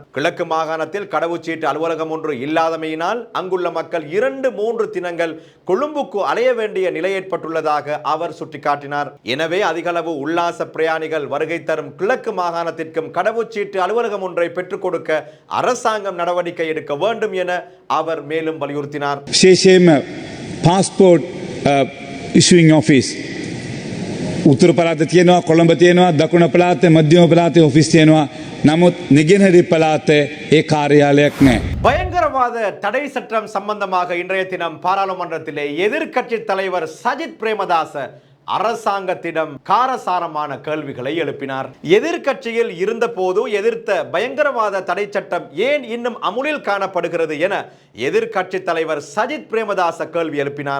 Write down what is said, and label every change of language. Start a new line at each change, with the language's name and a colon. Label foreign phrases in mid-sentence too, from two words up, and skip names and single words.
Tamil: கிழக்கு மாகாணத்தில் கடவுச்சீட்டு அலுவலகம் ஒன்று இல்லாதமையினால் அங்குள்ள மக்கள் 2-3 தினங்கள் கொழும்புக்கு அலைய வேண்டிய நிலை ஏற்பட்டுள்ளதாக அவர் சுட்டிக்காட்டினார். எனவே அதிகளவு உல்லாச பிரயாணிகள் வருகை தரும் கிழக்கு மாகாணத்திற்கும் கடவுச்சீட்டு அலுவலகம் ஒன்றை பெற்றுக் கொடுக்க அரசாங்கம் நடவடிக்கை எடுக்க வேண்டும் என அவர் மேலும் வலியுறுத்தினார்.
English: passport issuing office
Sinhala: උතුරු පළාත තියෙනවා, කොළඹ තියෙනවා, දකුණ පළාතේ, මධ්‍යම පළාතේ ඔෆිස් තියෙනවා. නමුත් නිගෙනහිර පළාතේ ඒ කාර්යාලයක් නැහැ.
Tamil: பயங்கரவாத தடை சட்டம் சம்பந்தமாக இன்றைய தினம் பாராளுமன்றத்திலே எதிர்க்கட்சி தலைவர் சஜித் பிரேமதாச அரசாங்கத்திடம் காரசாரமான கேள்விகளை எழுப்பினார். எதிர்க்கட்சியில் இருந்த போது எதிர்த்த பயங்கரவாத தடை சட்டம் ஏன் இன்னும் அமுலில் காணப்படுகிறது என எதிர்க்கட்சி தலைவர் சஜித் பிரேமதாச கேள்வி எழுப்பினார்.